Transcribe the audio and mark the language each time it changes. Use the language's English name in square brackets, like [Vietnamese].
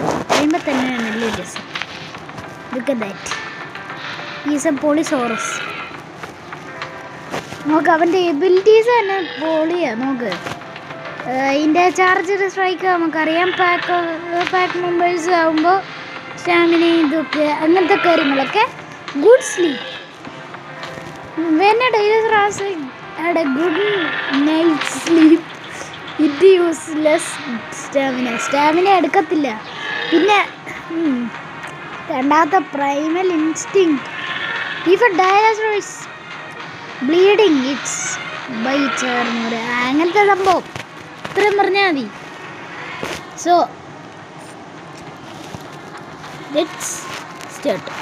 [Malayalam] കഴിയുമ്പോൾ തന്നെ നല്ല രസം. [English] Look at that, is a polysaurus. [Malayalam] നോക്ക്, അവൻ്റെ എബിലിറ്റീസ് തന്നെ പൊളിയാണ്. നോക്ക്, ഇതിൻ്റെ ചാർജർ സ്ട്രൈക്ക് നമുക്കറിയാം. പാക്ക് മെമ്പേഴ്സ് ആകുമ്പോൾ സ്റ്റാമിന ഇതൊക്കെ അങ്ങനത്തെ കാര്യങ്ങളൊക്കെ. [English] Good sleep. When a dinosaur had a good night's sleep, it used less stamina [Malayalam] എടുക്കത്തില്ല. പിന്നെ രണ്ടാമത്തെ Primal instinct. [English] if a dinosaur is bleeding its bites [Malayalam] അങ്ങനത്തെ സംഭവം ഇത്രയും പറഞ്ഞാൽ മതി. [English] So let's start.